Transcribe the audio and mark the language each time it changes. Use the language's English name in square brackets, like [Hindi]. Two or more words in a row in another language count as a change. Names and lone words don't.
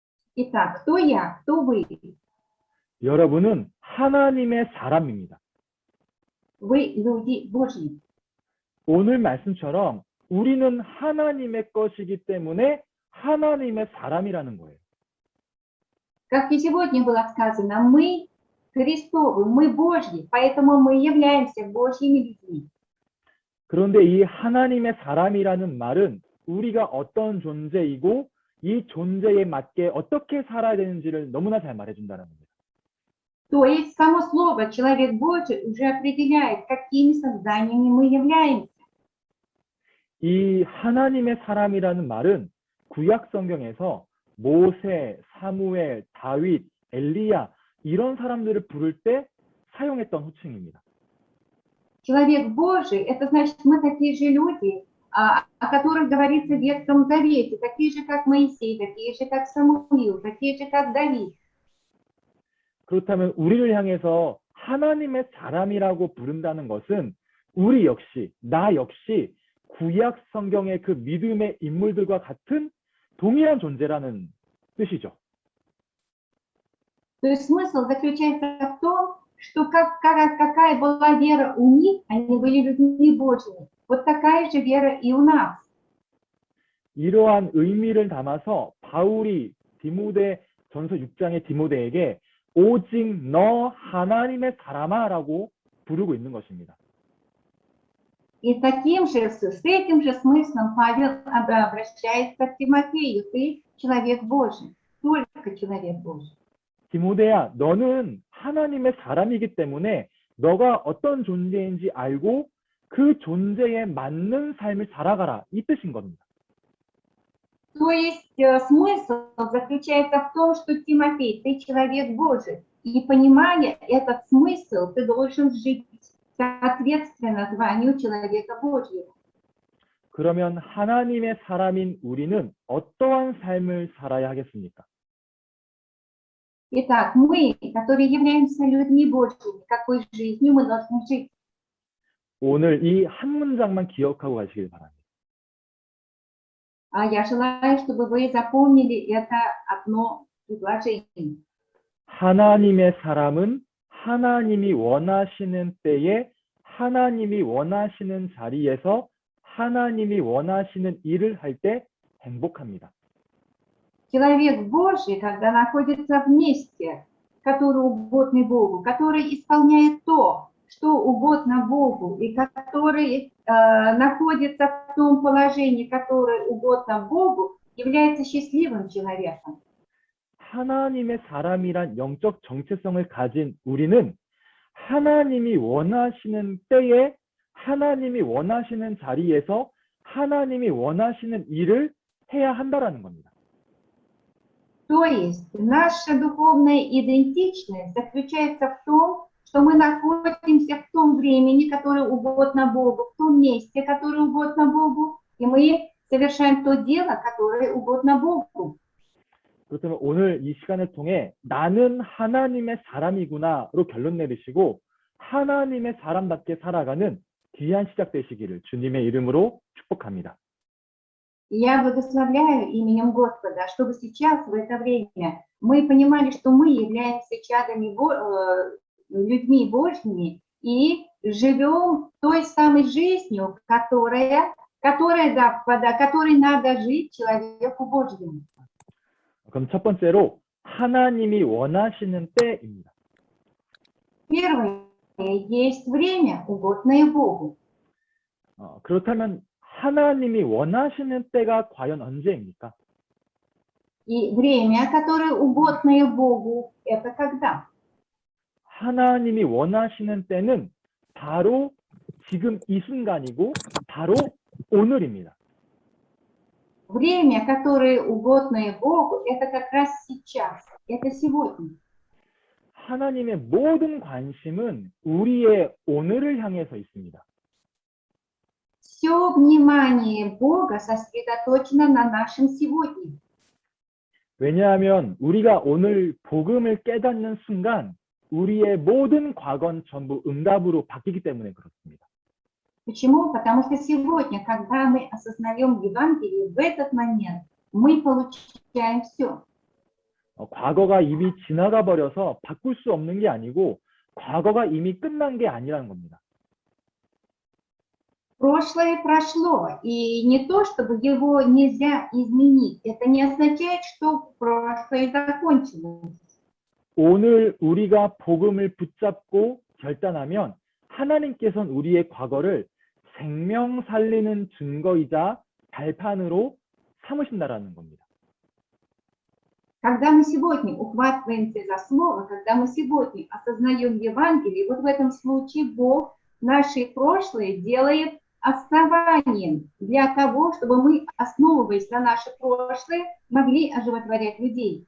[Russian] Итак, кто я, кто вы? [Korean] 여러분은 하나님의 사람입니다. [Russian] Вы люди Божьи. [Korean] 오늘 말씀처럼 우리는 하나님의 것이기 때문에 하나님의 사람이라는 거예요. [Russian] Как и сегодня было сказано, мы Христовы, мы Божьи, поэтому мы являемся Божьими людьми. [Korean] 그런데 이 하나님의 사람이라는 말은 우리가 어떤 존재이고 이 존재에 맞게 어떻게 살아야 되는지를 너무나 잘 말해준다는 겁니다. [Russian] То есть само слово «человек Божий» уже определяет, какими созданиями мы являемся. [Korean] 이 하나님의 사람이라는 말은 구약 성경에서 모세, 사무엘, 다윗, 엘리야 이런 사람들을 부를 때 사용했던 호칭입니다. [Russian] Человек Божий – это значит, мы такие же люди, о которых говорится в Ветхом Завете, такие же, как Моисей, такие же, как Самуил, такие же, как Давид. [Korean] 그렇다면 우리를 향해서 하나님의 사람이라고 부른다는 것은 우리 역시, 나 역시 구약 성경의 그 믿음의 인물들과 같은 동일한 존재라는 뜻이죠. [Russian] То есть смысл заключается в том, что какая была вера у них, они были людьми Божьими. Вот такая же вера и у нас. [Korean] 이러한 의미를 담아서 바울이 디모데 전서 6장의 디모데에게 오직 너 하나님의 사람아라고 부르고 있는 것입니다. [Russian] И с этим же смыслом Павел обращается к Тимофею. Ты человек Божий, только человек Божий. [Korean] 디모데야, 너는 하나님의 사람이기 때문에 너가 어떤 존재인지 알고 그 존재에 맞는 삶을 살아가라. 이 뜻인 겁니다. [Russian] То есть смысл заключается в том, что Тимофей, ты человек Божий. И понимая этот смысл, ты должен жить соответственно званию человека Божьего. [Korean] 그러면 하나님의 사람인 우리는 어떠한 삶을 살아야 하겠습니까? [Russian] Итак, мы, которые являемся людьми Божьими, какой жизнью мы должны жить? [Korean] 오늘 이 한 문장만 기억하고 가시길 바랍니다. [Russian] А я желаю, чтобы вы запомнили это одно предложение. [Korean] 하나님의 사람은 하나님이 원하시는 때에 하나님이 원하시는 자리에서 하나님이 원하시는 일을 할 때 행복합니다. [Russian] Человек Божий, когда находится в месте, который угодно Богу, который исполняет то, что угодно Богу, и который находится в том положении, которое угодно Богу, является счастливым человеком. [Korean] 하나님의 사람이란 영적 정체성을 가진 우리는 하나님이 원하시는 때에 하나님이 원하시는 자리에서 하나님이 원하시는 일을 해야 한다라는 겁니다. [Russian] То есть наша духовная идентичность заключается в том, что мы находимся в том времени, которое угодно Богу, в том месте, которое угодно Богу, и мы совершаем то дело, которое угодно Богу. [Korean] 그렇다면 오늘 이 시간을 통해 나는 하나님의 사람이구나로 결론 내리시고 하나님의 사람답게 살아가는 귀한 시작 되시기를 주님의 이름으로 축복합니다. [Russian] Я благословляю именем Господа, чтобы сейчас, в это время, мы понимали, что мы являемся людьми Божьими и живем той самой жизнью, которой надо жить человеку Божьему. [Korean] 그럼 첫 번째로 하나님이 원하시는 때입니다. [Russian] Первое, есть время, угодное Богу. [Korean] 그렇다면 하나님이 원하시는 때가 과연 언제입니까? [Russian] И время, которое угодное Богу, это когда? [Korean] 하나님이 원하시는 때는 바로 지금 이 순간이고 바로 오늘입니다. [Russian] Время, которое угодное Богу, это как раз сейчас, это сегодня. [Korean] 하나님의 모든 관심은 우리의 오늘을 향해서 있습니다. [Russian] Все внимание Бога сосредоточено на нашем сегодня. [Korean] 왜냐하면 우리가 오늘 복음을 깨닫는 순간 우리의 모든 과거는 전부 응답으로 바뀌기 때문에 그렇습니다. [Russian] Почему? Потому что сегодня, когда мы осознаем Евангелие, в этот момент мы получаем все. [Korean] 과거가 이미 지나가 버려서 바꿀 수 없는 게 아니고 과거가 이미 끝난 게 아니라는 겁니다. [Russian] Прошлое прошло, и не то, чтобы его нельзя изменить. Это не означает, что прошлое закончилось. [Korean] 오늘 우리가 복음을 붙잡고 결단하면 하나님께서는 우리의 과거를 생명 살리는 증거이자 발판으로 삼으신다라는 겁니다. [Russian] Когда мы сегодня ухватываемся за слово, когда мы сегодня осознаем Евангелие, вот в этом случае Бог наше прошлое делает основанием для того, чтобы мы, основываясь на наше прошлое, могли оживотворять людей.